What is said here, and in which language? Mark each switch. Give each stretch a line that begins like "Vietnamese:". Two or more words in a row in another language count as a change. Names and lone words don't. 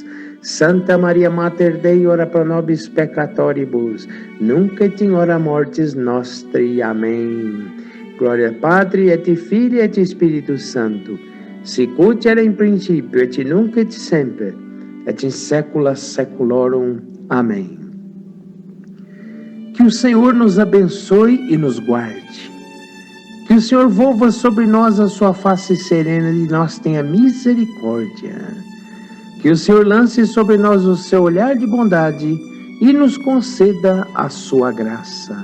Latin: Santa Maria Mater Dei, ora pro nobis peccatoribus, nunc et in hora mortis nostri. Amém. Glória Patri et Filii et Spiritus Santo, sicut era in principio et nunc et semper, et in saecula saeculorum. Amém.
Portuguese: Que o Senhor nos abençoe e nos guarde. Que o Senhor volva sobre nós a sua face serena e nós tenha misericórdia. Que o Senhor lance sobre nós o seu olhar de bondade e nos conceda a sua graça.